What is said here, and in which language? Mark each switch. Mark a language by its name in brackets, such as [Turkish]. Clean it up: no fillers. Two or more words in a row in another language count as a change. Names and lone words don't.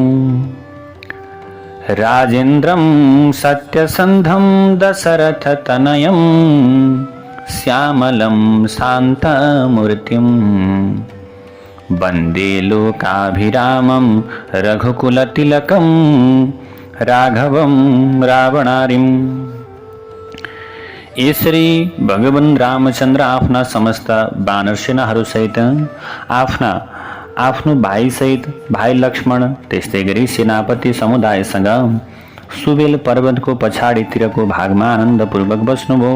[Sanskrit] राजेन्द्रं सत्यसन्धं दशरथतनयं श्यामलं शान्तमूर्तिं वन्दे लोकाभिरामं रघुकुलतिलकं राघवं रावणारिम्। [Nepali] यसरी भगवान रामचन्द्र आफ्ना समस्त बानर सेनाहरू सहित आफ्नो भाइसहित भाइ लक्ष्मण त्यस्तै गरी सेनापति समुदायसँग सुबेल पर्वतको पछाडितिरको भागमा आनन्दपूर्वक बस्नुभयो।